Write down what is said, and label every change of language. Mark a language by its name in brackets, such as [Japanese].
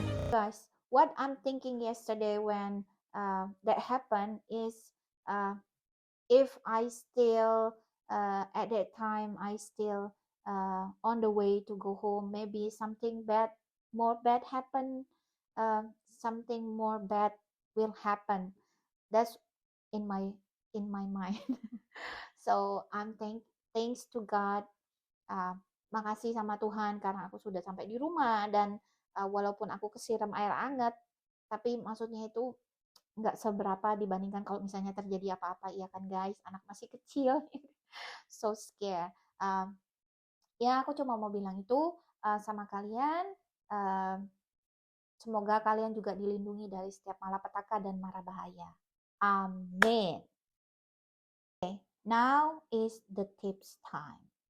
[English] Guys, what I'm thinking yesterday when that happened is if I still at that time I still on the way to go home, maybe something bad, more bad happen, something more bad will happen. That's in my mind. So I'm thanks to God, [Indonesian] makasih sama Tuhan karena aku sudah sampai di rumah dan walaupun aku kesiram air hangat, tapi maksudnya itu nggak seberapa dibandingkan kalau misalnya terjadi apa-apa, ya kan guys, anak masih kecil. [English] So scared. [Indonesian] Ya aku cuma mau bilang itu sama kalian, semoga kalian juga dilindungi dari setiap malapetaka dan mara bahaya. Amin. [English] Okay, now is the tips time.